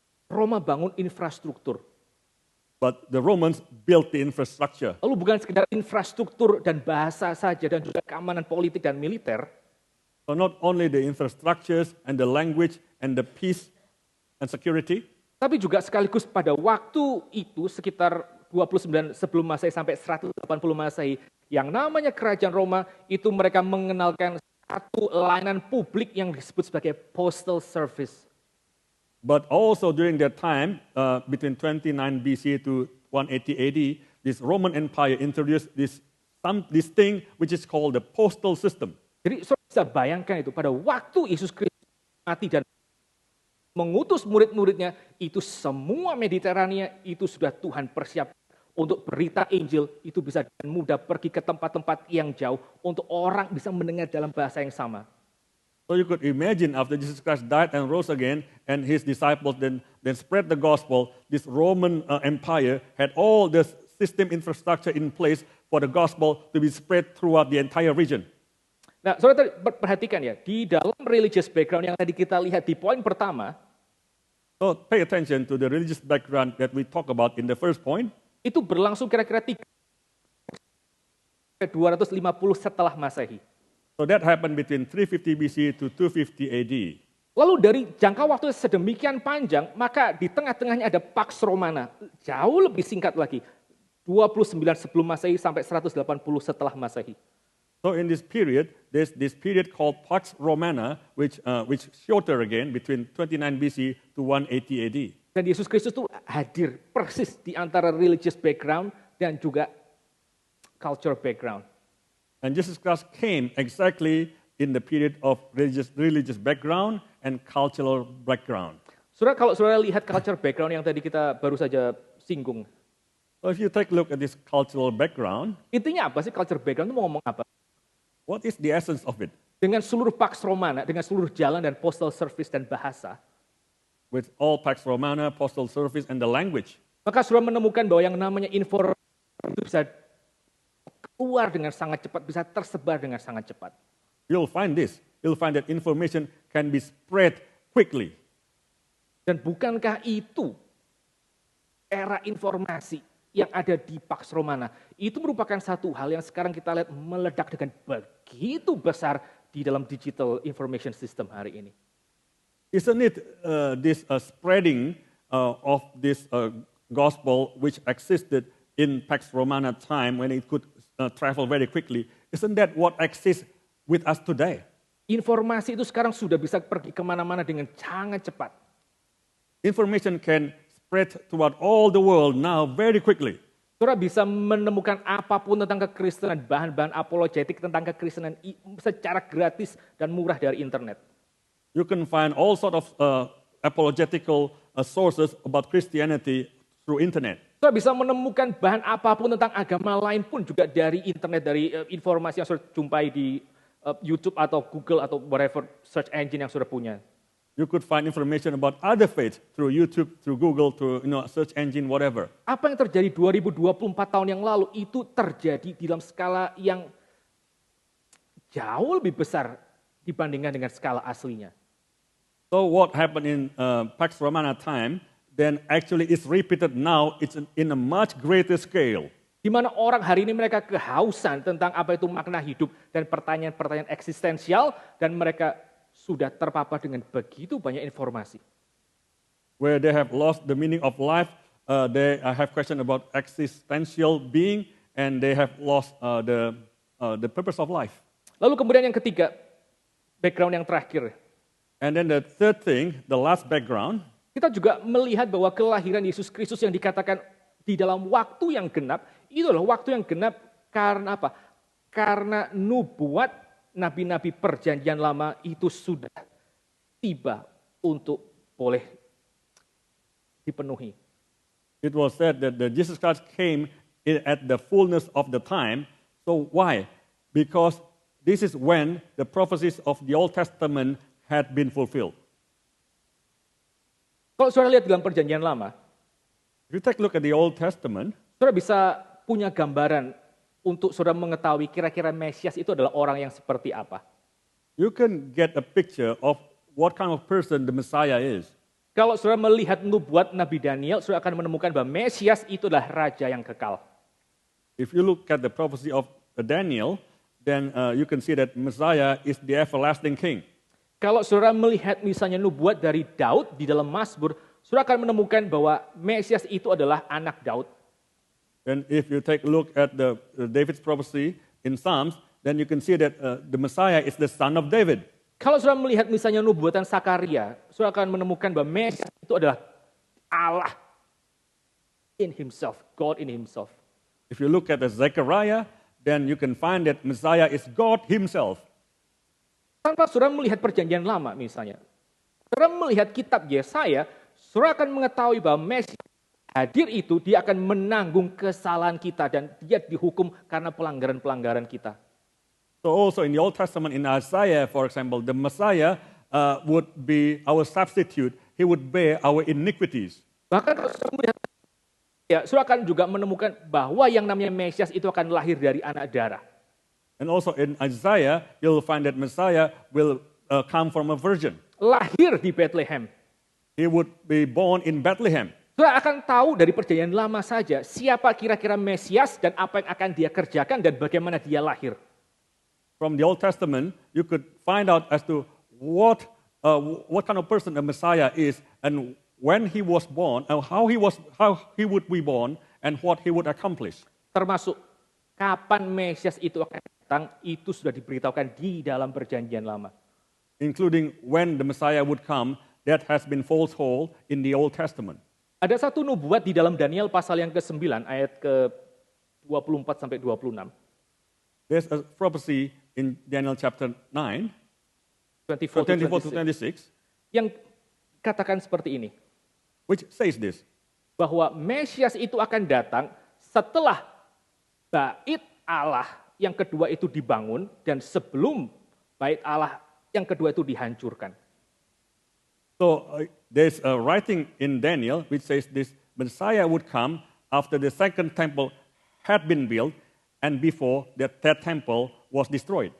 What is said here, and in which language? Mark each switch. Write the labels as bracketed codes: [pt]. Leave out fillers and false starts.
[id] Roma bangun infrastruktur. [en] But the Romans built the infrastructure. [id] Lalu bukan sekedar infrastruktur dan bahasa saja dan juga keamanan politik dan militer. [en] So not only the infrastructures and the language and the peace and security, [id] Tapi juga sekaligus pada waktu itu sekitar 29 sebelum Masehi sampai 180 Masehi, yang namanya Kerajaan Roma itu mereka mengenalkan satu layanan publik yang disebut sebagai postal service. [en] but also during that time, between 29 BC to 180 AD, this Roman Empire introduced this thing which is called the postal system. [id] Jadi saudara bisa bayangkan itu pada waktu Yesus Kristus mati dan mengutus murid-muridnya, itu semua Mediterania itu sudah Tuhan persiapkan untuk berita Injil, itu bisa dengan mudah pergi ke tempat-tempat yang jauh untuk orang bisa mendengar dalam bahasa yang sama. [en] So you could imagine after Jesus Christ died and rose again, and his disciples then spread the gospel, this Roman Empire had all this system infrastructure in place for the gospel to be spread throughout the entire region. [id] Nah, saudara perhatikan ya, di dalam religious background yang tadi kita lihat di poin pertama, [en] So pay attention to the religious background that we talk about in the first point. [id] itu berlangsung kira-kira 250 setelah Masehi. [en] So that happened between 350 BC to 250 AD. [id] Lalu dari jangka waktu sedemikian panjang, maka di tengah-tengahnya ada Pax Romana. Jauh lebih singkat lagi. 29 sebelum Masehi sampai 180 setelah Masehi. [en] So in this period, there's this period called Pax Romana, which shorter again, between 29 BC to 180 AD. [id] Dan Yesus Kristus itu hadir persis di antara religious background dan juga culture background. [en] And Jesus Christ came exactly in the period of religious background and cultural background. [id] Saudara, kalau saudara lihat culture background yang tadi kita baru saja singgung, So if you take a look at this cultural background, intinya apa sih culture background itu mau ngomong apa? [en] what is the essence of it? [id] Dengan seluruh Pax Romana, dengan seluruh jalan dan postal service dan bahasa, [en] With all Pax Romana, postal service, and the language. [id] maka saudara menemukan bahwa yang namanya informasi itu bisa keluar dengan sangat cepat, bisa tersebar dengan sangat cepat. [en] You'll find this. You'll find that information can be spread quickly. [id] Dan bukankah itu era informasi yang ada di Pax Romana? Itu merupakan satu hal yang sekarang kita lihat meledak dengan begitu besar di dalam [en] digital information system [id] hari ini. [en] Isn't it this spreading of this gospel which existed in Pax Romana time when it could travel very quickly? Isn't that what exists with us today? [id] Informasi itu sekarang sudah bisa pergi kemana-mana dengan sangat cepat. [en] Information can spread throughout all the world now very quickly. [id] Saudara bisa menemukan apapun tentang kekristenan, bahan-bahan apologetik tentang kekristenan secara gratis dan murah dari internet. [en] You can find all sort of apologetical sources about Christianity through internet. [id] Saudara bisa menemukan bahan apapun tentang agama lain pun juga dari internet, dari informasi yang saudara jumpai di YouTube atau Google atau [en] whatever search engine [id] yang saudara punya. [en] You could find information about other faiths through YouTube, through Google, through search engine, whatever. [id] Apa yang terjadi 2024 tahun yang lalu itu terjadi di dalam skala yang jauh lebih besar dibandingkan dengan skala aslinya. [en] So what happened in Pax Romana time then actually is repeated now. It's in a much greater scale. [id] Di mana orang hari ini mereka kehausan tentang apa itu makna hidup dan pertanyaan-pertanyaan eksistensial dan mereka sudah terpapar dengan begitu banyak informasi. [en] Where they have lost the meaning of life, they have question about existential being, and they have lost the purpose of life. [id] Lalu kemudian yang ketiga, background yang terakhir. [en] And then the third thing, the last background, [id] Kita juga melihat bahwa kelahiran Yesus Kristus yang dikatakan di dalam waktu yang genap, itu adalah waktu yang genap karena apa? Karena nubuat nabi-nabi perjanjian lama itu sudah tiba untuk boleh dipenuhi. [en] it was said that Jesus Christ came at the fullness of the time. So why? Because this is when the prophecies of the Old Testament had been fulfilled. [id] Kalau saudara lihat dalam perjanjian lama, [en] If you take a look at the Old Testament, [id] saudara bisa punya gambaran untuk saudara mengetahui kira-kira Mesias itu adalah orang yang seperti apa. [en] you can get a picture of what kind of person the Messiah is. [id] Kalau saudara melihat nubuat Nabi Daniel, saudara akan menemukan bahwa Mesias itu adalah raja yang kekal. [en] If you look at the prophecy of Daniel, then you can see that Messiah is the everlasting king. [id] Kalau saudara melihat misalnya nubuat dari Daud di dalam Mazmur, saudara akan menemukan bahwa Mesias itu adalah anak Daud. [en] And if you take a look at the David's prophecy in Psalms, then you can see that the Messiah is the son of David. [id] Kalau saudara melihat misalnya nubuatan Sakaria, saudara akan menemukan bahwa Mesias itu adalah Allah [en] in himself, God in himself. If you look at the Zechariah, then you can find that Messiah is God himself. [id] Tanpa saudara melihat perjanjian lama misalnya, saudara melihat kitab Yesaya, saudara akan mengetahui bahwa Mesias hadir itu, dia akan menanggung kesalahan kita dan dia dihukum karena pelanggaran-pelanggaran kita. [en] So also in the Old Testament, in Isaiah, for example, the Messiah would be our substitute. He would bear our iniquities. [id] Bahkan kalau saudara melihat, ya, saudara akan juga menemukan bahwa yang namanya Mesias itu akan lahir dari anak darah. [en] And also in Isaiah, you'll find that Messiah will come from a virgin. [id] Lahir di Bethlehem. [en] He would be born in Bethlehem. [id] Saudara akan tahu dari perjanjian lama saja siapa kira-kira Mesias dan apa yang akan dia kerjakan dan bagaimana dia lahir. [en] From the Old Testament, you could find out as to what kind of person the Messiah is, and when he was born, and how he would be born, and what he would accomplish. [id] Termasuk kapan Mesias itu akan datang, itu sudah diberitahukan di dalam perjanjian lama. [en] Including when the Messiah would come, that has been foretold in the Old Testament. [id] Ada satu nubuat di dalam Daniel pasal yang ke-9 ayat ke-24 sampai 26. [en] There's a prophecy in Daniel chapter 9, 24 to 26, [id] yang katakan seperti ini, [en] which says this. [id] bahwa Mesias itu akan datang setelah bait Allah yang kedua itu dibangun dan sebelum bait Allah yang kedua itu dihancurkan. [en] So there's a writing in Daniel which says this Messiah would come after the second temple had been built and before that temple was destroyed.